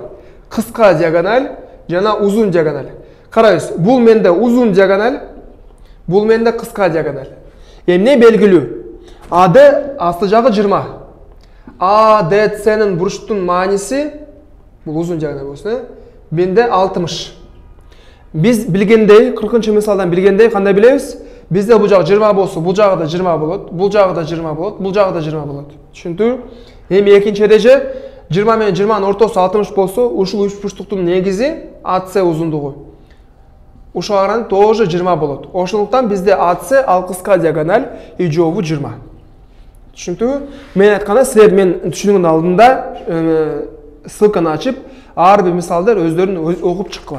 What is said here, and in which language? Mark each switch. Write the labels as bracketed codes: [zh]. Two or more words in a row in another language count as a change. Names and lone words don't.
[ky] Кыска диагональ жана узун диагональ. Карайсыз, бул менде узун диагональ, бул менде кыска диагональ. Эмне белгилүү? АД асты жагы 20. ADC'nin бурчтун мааниси, бул узун жагына болсун, менде 60. Биз билгендей, 40-чы мисалдан билгендей, кандай билебиз? Бизде бу жагы 20 болсо, бу жагы да 20 болот, бу жагы да 20 болот, бу жагы да 20 болот. Түшүндүңбү? Эми экинчи эреже 20 менен 20нын ортосу 60 болсо, ушул үч бурчтуктун негизи АС узундугу. Ушуга караганда тоже 20 болот. Ошондуктан бизде АС ал кыска диагональ и жообу 20. Түшүндүңбү? Мен айтканда силер мен түшүнүүнүн алдында ссылканы ачып, ар бир мисалдар өздөрүн окуп чыккыла.